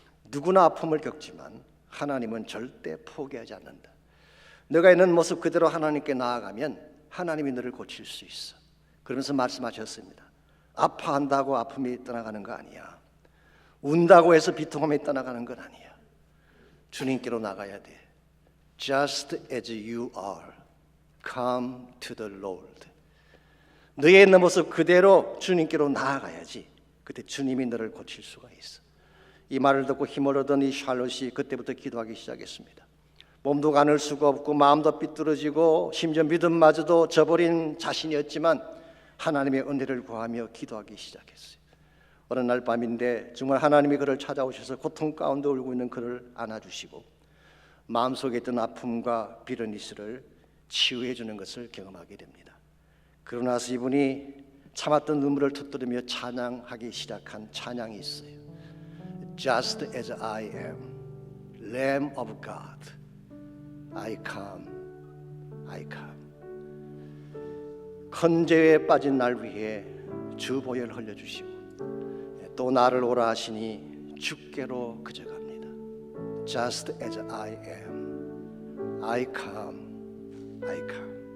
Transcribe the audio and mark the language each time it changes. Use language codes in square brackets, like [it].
[ko] 누구나 아픔을 겪지만 하나님은 절대 포기하지 않는다. 너가 있는 모습 그대로 하나님께 나아가면 하나님이 너를 고칠 수 있어. 그러면서 말씀하셨습니다. 아파한다고 아픔이 떠나가는 거 아니야. 운다고 해서 비통함이 떠나가는 건 아니야. 주님께로 나가야 돼. [en] Just as you are, come to the Lord. [ko] 너의 있는 모습 그대로 주님께로 나아가야지. 그때 주님이 너를 고칠 수가 있어. 이 말을 듣고 힘을 얻은 이 샬롯이 그때부터 기도하기 시작했습니다. 몸도 가눌 수가 없고 마음도 삐뚤어지고 심지어 믿음마저도 저버린 자신이었지만 하나님의 은혜를 구하며 기도하기 시작했어요. 어느 날 밤인데 정말 하나님이 그를 찾아오셔서 고통 가운데 울고 있는 그를 안아주시고 마음속에 있던 아픔과 비르니스를 치유해 주는 것을 경험하게 됩니다. 그러고 나서 이분이 참았던 눈물을 터뜨리며 찬양하기 시작한 찬양이 있어요. [en] Just as I am, Lamb of God, I come, I come. [ko] 큰 죄에 빠진 날 위해 주 보혈 흘려주시고 또 나를 오라 하시니 주께로 그저 갑니다. [en] Just as I am, I come, I come.